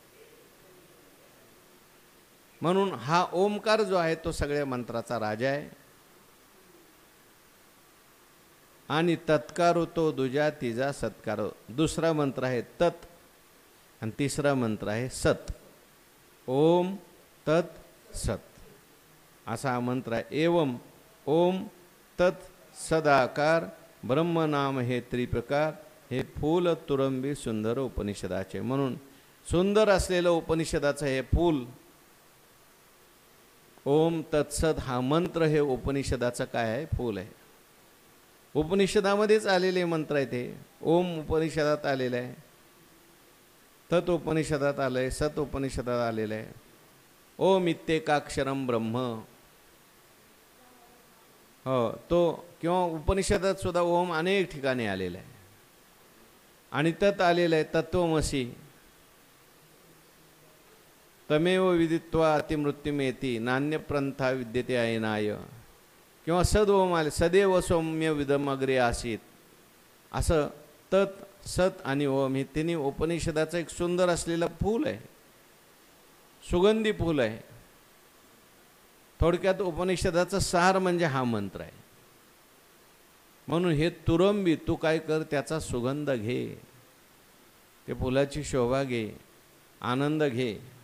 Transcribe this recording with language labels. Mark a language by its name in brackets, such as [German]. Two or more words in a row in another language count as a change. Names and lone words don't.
[Marathi] म्हणून हा ओमकार जो आहे तो सगळ्या मंत्राचा राजा आहे. आणि तत्कारो तो दुजा तिजा सत्कारो. दुसरा मंत्र आहे तत् आणि तिसरा मंत्र आहे सत. ओम तत् सत असा हा मंत्र आहे. एवम ओम तत् सदाकार ब्रह्मनाम हे त्रिप्रकार. हे फूल तुरंबी सुंदर उपनिषदाचे. म्हणून सुंदर असलेलं उपनिषदाचं हे फूल ओम तत्सत हा मंत्र हे उपनिषदाचं काय आहे? फूल आहे. उपनिषदामध्येच आलेले मंत्र आहे ते. ओम उपनिषदात आलेलं आहे, तत् उपनिषदात आलं आहे, सत उपनिषदात आलेलं आहे. [Sanskrit] ओम इत्येकाक्षरम ब्रह्म. [Marathi] हो, तो किंवा उपनिषदात सुद्धा ओम अनेक ठिकाणी आलेला आहे. आणि तत् आलेलं आहे तत्वमसी. [Sanskrit] तमेव विदित्वा अतिमृत्युमेती नान्यप्रंथा विद्यते अयनाय. [Marathi] किंवा सद ओम आले [Sanskrit] सदैव सौम्य विदमग्रे आसीत. [Marathi] असं तत् सत आणि ओम हे तिन्ही उपनिषदाचं एक सुंदर असलेलं फूल आहे, सुगंधी फूल आहे. थोडक्यात उपनिषदाचं सार म्हणजे हा मंत्र आहे. म्हणून हे तुरंबी तू काय कर, त्याचा सुगंध घे, ते फुलाची शोभा घे, आनंद घे.